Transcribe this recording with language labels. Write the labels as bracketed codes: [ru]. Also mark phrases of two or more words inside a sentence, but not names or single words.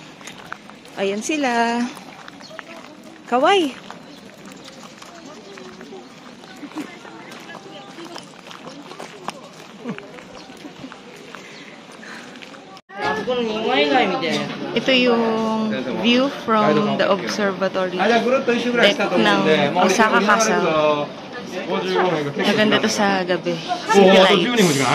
[tl] Ayan sila. Kaway! Ito yung [en] view from the observatory deck [tl] ng Osaka Castle. Maganda to sa gabi. City [ja] 10 人も [en] lights.